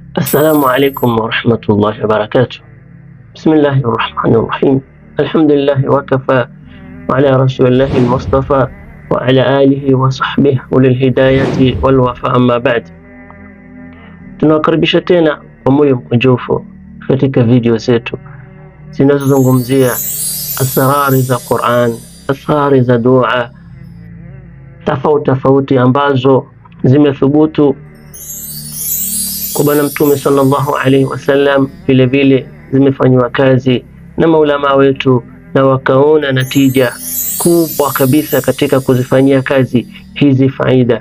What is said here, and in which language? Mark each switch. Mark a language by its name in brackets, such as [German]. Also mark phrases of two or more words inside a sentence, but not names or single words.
[Arabic] السلام عليكم ورحمة الله وبركاته. بسم الله الرحمن الرحيم. الحمد لله وكفى وعلى رسول الله المصطفى وعلى آله وصحبه أولي الهداية والوفاء. أما بعد, [Swahili] tunawakaribisha tena kwa moyo mkunjufu katika video zetu zinazozungumzia asrari za Qur'an, asrari za dua tofauti ambazo zimethubutu kwa Bwana Mtume [Arabic] صلى الله عليه وسلم, [Swahili] vile vile zimefanywa kazi na maulama wetu na wakaona natija kubwa kabisa katika kuzifanyia kazi hizi faida.